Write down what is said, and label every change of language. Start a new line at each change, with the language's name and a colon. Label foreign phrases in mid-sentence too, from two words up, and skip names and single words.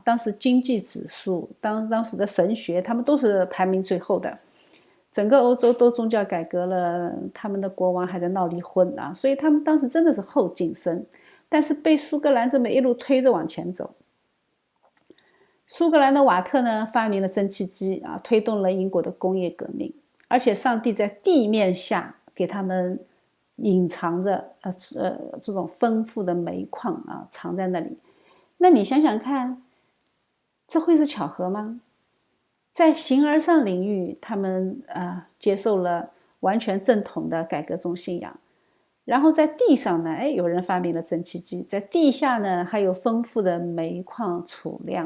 Chinese: 當時經濟指數，當時的神學，他們都是排名最後的。整個歐洲都宗教改革了，他們的國王還在鬧離婚啊，所以他們當時真的是後進生，但是被蘇格蘭這麼一路推着往前走。蘇格蘭的瓦特呢，發明了蒸汽機啊，推動了英國的工業革命，而且上帝在地面下給他們隱藏着這種豐富的煤礦啊，藏在那裡。那你想想看，這會是巧合嗎？在形而上領域，他們接受了完全正統的改革宗信仰，然後在地上呢，有人發明了蒸汽機，在地下呢還有豐富的煤礦儲量。